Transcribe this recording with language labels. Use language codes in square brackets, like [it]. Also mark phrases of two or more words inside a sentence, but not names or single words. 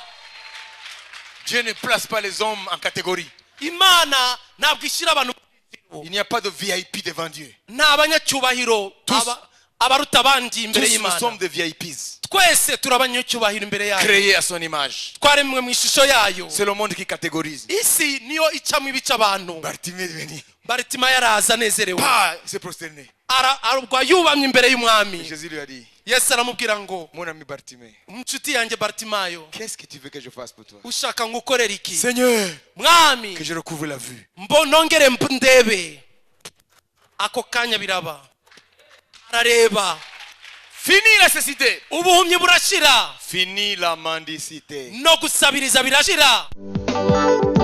[fr] Dieu ne place pas les hommes en catégorie. [rw] imana ntabwo ishyira abantu. [fr] Il n'y a pas de VIP devant Dieu. [rw] nta banyacyubahiro abaruta abandi imbere [fr] Tous nous [rw] y'imana. [fr] sommes des VIPs. [rw] twese turi abanyacyubahiro imbere yayo. [fr] Créés à son image. [rw] twaremwe mu ishusho yayo. [fr] C'est le monde qui catégorise. [rw] isi niyo icamo ibice abantu. [fr] Bartimée est venu. [rw] Bartimayo araza anezerewe. [fr] Pas, il s'est prosterné. [rw] arubwa yubamye imbere y'umwami. [fr] Jésus lui a dit, [rw] yesu aramubwira ngo [fr] mon ami Bartimée, [rw] inshuti yanjye Bartimayo [fr] qu'est-ce que tu veux que je fasse pour toi? [rw] ushaka ngo ukorere iki? [fr] Seigneur, [rw] mwami [fr] que je recouvre la vue. [rw] nongere ndebe. ako kanya biraba. arareba. [fr] Fini la cécité. [rw] ubuhumyi burashira. [fr] Fini la mendicité. [rw] no gusabiriza birashira.